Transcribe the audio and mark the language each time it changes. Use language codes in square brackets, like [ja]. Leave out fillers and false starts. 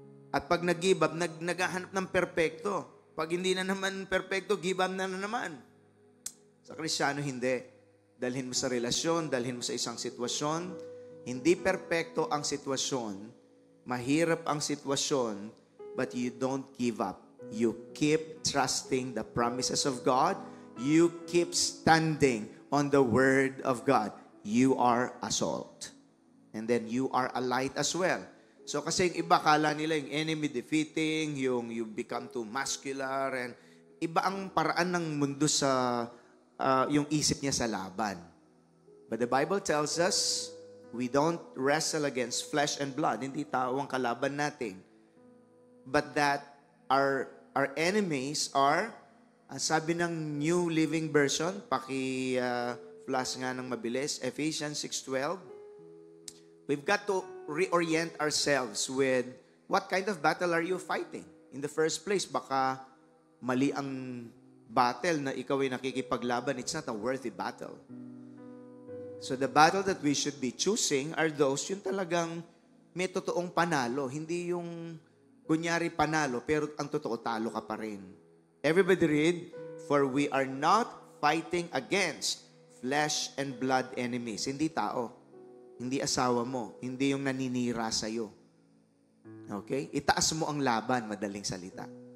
[tl] At pag nag-give up, naghahanap ng perpekto. Pag hindi na naman perpekto, give up na naman. Sa Kristiyano, hindi. Dalhin mo sa relasyon, dalhin mo sa isang sitwasyon. Hindi perpekto ang sitwasyon. Mahirap ang sitwasyon, [en] but you don't give up. You keep trusting the promises of God. You keep standing on the Word of God. you are a salt. And then you are a light as well. [tl] So kasi yung iba, kala nila yung enemy defeating, yung [en] you become too muscular, [tl] and iba ang paraan ng mundo sa yung isip niya sa laban. [en] But the Bible tells us, we don't wrestle against flesh and blood. [tl] Hindi tao ang kalaban natin. [en] But that our enemies are, [tl] sabi ng New Living Version, flash nga ng mabilis, [en] Ephesians 6:12, we've got to reorient ourselves with what kind of battle are you fighting? In the first place, [tl] baka mali ang battle na ikaw ay nakikipaglaban. [en] It's not a worthy battle. So the battle that we should be choosing are those [tl] yung talagang may totoong panalo. Hindi yung kunyari panalo, pero ang totoo talo ka pa rin. [en] Everybody read, for we are not fighting against flesh and blood enemies. [tl] Hindi tao. Hindi asawa mo. Hindi yung naninira sa'yo. Okay? Itaas mo ang laban, madaling salita.